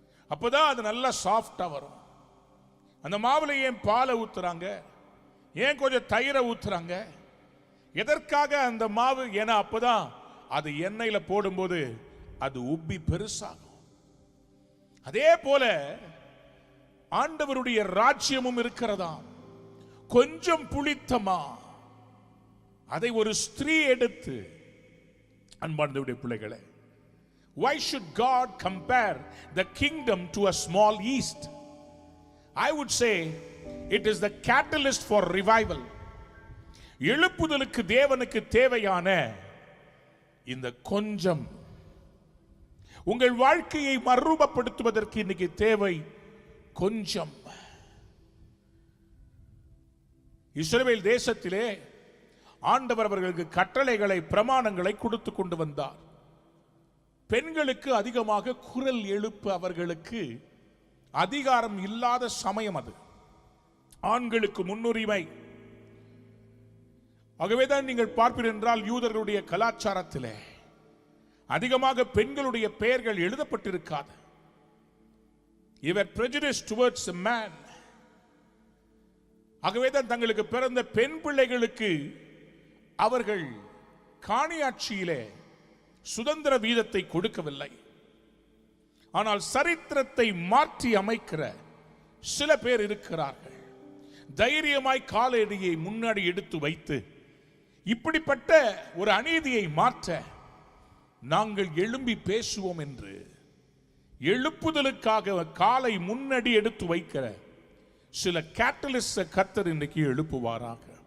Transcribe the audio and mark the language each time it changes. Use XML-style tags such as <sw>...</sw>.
<ta>அப்பதான் அது நல்லா சாஃப்டா வரும். அந்த மாவுல ஏன் பாலை ஊத்துறாங்க? ஏன் கொஞ்சம் தயிரை ஊத்துறாங்க? எதற்காக அந்த மாவு? ஏன்னா அப்பதான் அது எண்ணெயில போடும்போது அது உப்பி பெருசாகும். அதே போல ஆண்டவருடைய ராஜ்யமும் இருக்கிறதா. கொஞ்சம் புளித்தமா அதை ஒரு ஸ்திரீ எடுத்து, அன்பார்ந்தவருடைய பிள்ளைகளே,</ta> <en>why should God compare the kingdom to a small yeast? I would say it is the catalyst for revival.</en> <ta>எழுப்புதலுக்கு தேவனுக்கு தேவையான இந்த கொஞ்சம், உங்கள் வாழ்க்கையை மறுரூபப்படுத்துவதற்கு இன்னைக்கு தேவை கொஞ்சம். இஸ்ரவேல் தேசத்திலே ஆண்டவர் அவர்களுக்கு கட்டளைகளை, பிரமாணங்களை கொடுத்து கொண்டு வந்தார். பெண்களுக்கு அதிகமாக குரல் எழுப்ப அவர்களுக்கு அதிகாரம் இல்லாத சமயம் அது. ஆண்களுக்கு முன்னுரிமை. ஆகவேதான் நீங்கள் பார்ப்பீர்கள் என்றால் யூதர்களுடைய கலாச்சாரத்திலே அதிகமாக பெண்களுடைய பெயர்கள் எழுதப்பட்டிருக்காது.</ta> <en>இவர் prejudice towards a man.</en> <ta>ஆகவேதான் தங்களுக்கு பிறந்த பெண் பிள்ளைகளுக்கு அவர்கள் காணியாட்சியிலே சுதந்திர வீதத்தை கொடுக்கவில்லை. ஆனால் சரித்திரத்தை மாற்றி அமைக்கிற சில பேர் இருக்கிறார்கள், தைரியமாய் காலடியை முன்னாடி எடுத்து வைத்து இப்படிப்பட்ட ஒரு அநீதியை மாற்ற நாங்கள் எழும்பி பேசுவோம் என்று எழுப்புதலுக்காக காலை முன்னாடி எடுத்து வைக்கிற சில கேட்டலிஸ்ட கர்த்தர் இன்றைக்கு எழுப்புவாராக.</ta>